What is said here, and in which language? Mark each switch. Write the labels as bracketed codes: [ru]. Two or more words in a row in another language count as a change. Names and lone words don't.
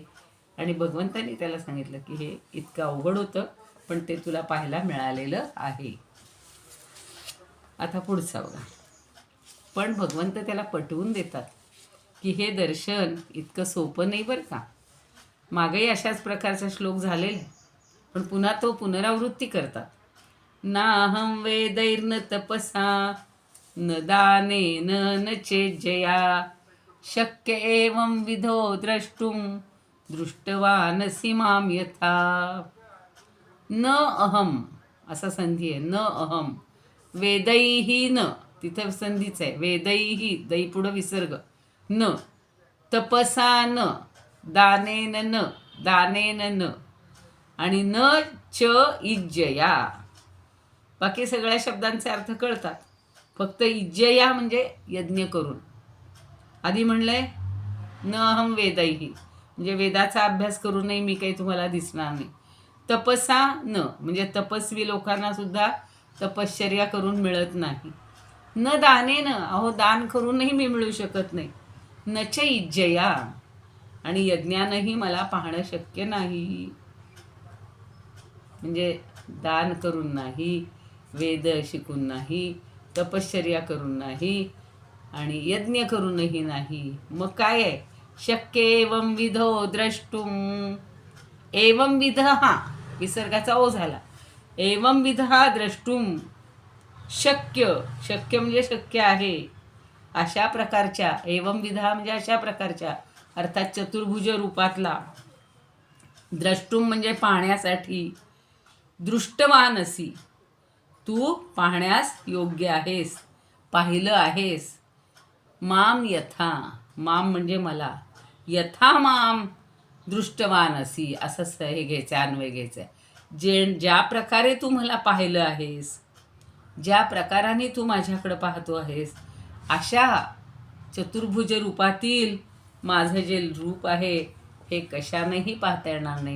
[mr] आणि भगवंतांनी त्याला सांगितलं की हे इतकं अवघड होतं, पण ते तुला पाहायला मिळालेलं आहे. आता पुढचा बघा. पण भगवंत त्याला पटवून देतात की हे दर्शन इतकं सोपं नाही बरं का. मागेही अशाच प्रकारचा श्लोक झालेला, पण पुन्हा तो पुनरावृत्ती करतात. [sa] नाहं वेदैर्न तपसा न दानेन न चेज्जया शक्य एवं विधो द्रष्टुम दृष्टवानसि मां यथा. न अहम [mr] असा संधी आहे. [sa] न अहम वेदैही न, [mr] तिथं संधीच आहे. वेदैही दै पुढं विसर्ग. [sa] न तपसा न दानेन न दानेन न आणि न च इज्जया. [mr] बाकी सगळ्या शब्दांचे अर्थ कळतात. फक्त इज्जया म्हणजे यज्ञ करून. आधी म्हणलंय [sa] न अहम वेदैही [mr] म्हणजे वेदाचा अभ्यास करूनही मी काही तुम्हाला दिसणार नाही. [sa] तपसा न [mr] म्हणजे तपस्वी लोकांना सुद्धा तपश्चर्या करून मिळत नाही. [sa] न दानेन, [mr] अहो दान करूनही मी मिळू शकत नाही. [sa] न च इज्जया [mr] आणि यज्ञानंही मला पाहणं शक्य नाही. म्हणजे दान करून नाही, वेद शिकून नाही, तपश्चर्या करून नाही आणि यज्ञ करूनही नाही. मग काय आहे? [sa] शक्य एवं विधो द्रष्टुम. एवं विध [mr] हा विसर्गाचा ओ झाला. [sa] एवं विध हा द्रष्टुम शक्य. [mr] शक्य म्हणजे शक्य आहे अशा प्रकारच्या. [sa] एवं विधा [mr] म्हणजे अशा प्रकारच्या, अर्थात चतुर्भुज रूपातला. द्रष्टुम म्हणजे पाहण्यासाठी. दृष्टवानसी तू पाहण्यास योग्य आहेस, पाहिलं आहेस. [sa] माम यथा, [mr] माम म्हणजे मला. [sa] यथा माम दृष्टवानसी [mr] असं हे घ्यायचं आहे, अन्वय घ्यायचं आहे. ज्या प्रकारे तू मला पाहिलं आहेस, ज्या प्रकाराने तू माझ्याकडं पाहतो आहेस, अशा चतुर्भुज रूपातील माझं जे रूप आहे हे कशानेही पाहता येणार नाही.